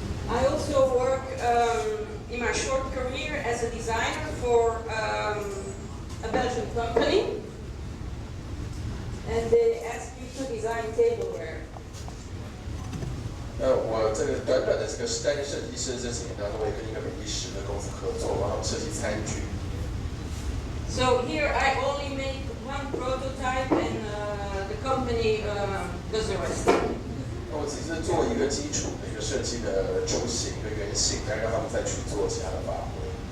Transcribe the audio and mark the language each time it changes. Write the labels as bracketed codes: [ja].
[en] I also work in my short career as a designer for a Belgian company, and they asked me to design tableware. [zh] 我这个短短的这个担任设计师这几年当中，我也跟一个比利时的公司合作，然后设计餐具。 [en] So here I only make one prototype and the company does the rest. [zh] 我只是做一个基础的一个设计的雏形、一个原型，再让他们再去做其他的发挥。